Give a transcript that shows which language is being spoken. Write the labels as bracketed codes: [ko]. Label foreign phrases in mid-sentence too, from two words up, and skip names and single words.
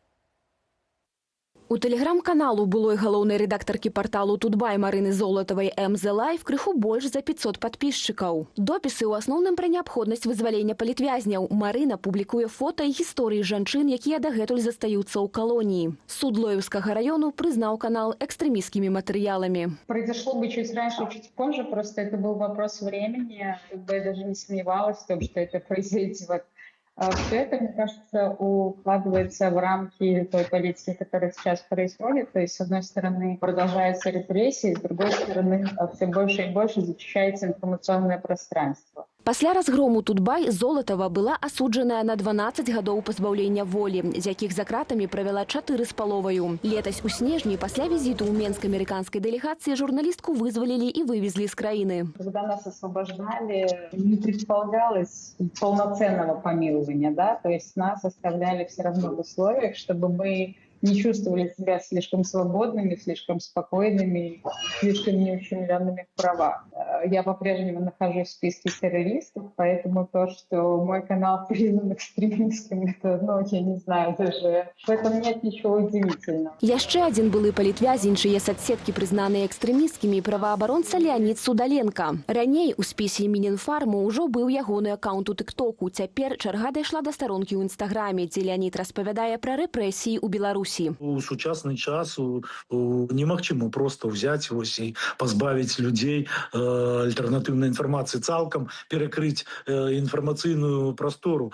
[be] У тэлеграм-каналу былой галоўнай рэдактаркі парталу «Тутбай» Марыны Золатавай «МЗ Лайф» крыху больш за 500 падпісчыкаў. Допісы ў асноўным пра неабходнасць вызвалення палітвязняў. Марына публікуе фота і гісторыі жанчын, якія дагэтуль застаюцца ў калоніі. Суд Лоевскага району прызнаў канал экстрэмісцкімі матэрыяламі. [ru] Произошло бы чуть раньше, чуть позже, просто это был вопрос времени. Я даже не сомневалась в том, что это произойдет. Все это, мне кажется, укладывается в рамки той политики, которая сейчас происходит. То есть, с одной стороны, продолжаются репрессии, с другой стороны, все больше и больше зачищается информационное пространство. [be] Пасля разгрому Тутбай Золатова была асуджаная на 12 гадоў пазбаўлення волі, з якіх за кратамі правяла 4,5. Летась у снежні пасля візіту ў Менск амерыканскай дэлегацыі журналістку вызвалілі і вывезлі з краіны. [ru] Когда нас освобождали, не предполагалось полноценного помилования, да, то есть нас оставляли все равно в условиях, чтобы мы не чувствовали себя слишком свободными, слишком спокойными, слишком неущемленными в правах. Я по-прежнему нахожусь в списке террористов, поэтому то, что мой канал признан экстремистским, это, я не знаю, даже в этом нет ничего удивительного. [be] Яшчэ адзін былы палітвязень, чые соцсеткі прызнаныя экстрэмісткімі, праваабаронца Леонид Судаленко. Раней у спісе Мінінфарму ўжо быў ягоны аккаунт у тыктоку. Цяпер чарга дайшла да старонкі ў інстаграме, дзе Леонид распавядае пра рэпрэсіі ў Беларусі. У сучасны час немагчыма просто взять і пазбавіць людзей альтэрнатыўнай інфармацыі, цалкам перакрыць інфармацыйную прастору.